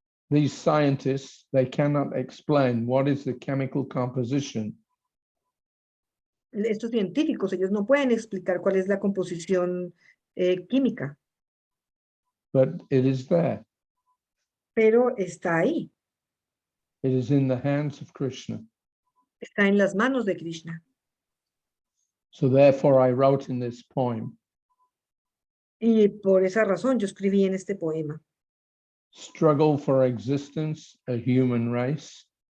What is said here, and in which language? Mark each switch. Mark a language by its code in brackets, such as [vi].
[en] These scientists, they cannot explain what is the chemical composition [es] Estos científicos, ellos no pueden explicar cuál es la composición química, [en] but it is there. [es] pero está ahí, [en] It is in the hands of Krishna. [es] está en las manos de Krishna. [en] So therefore I wrote in this poem, [es] Y por esa razón yo escribí en este poema. [en] struggle for existence, a human race,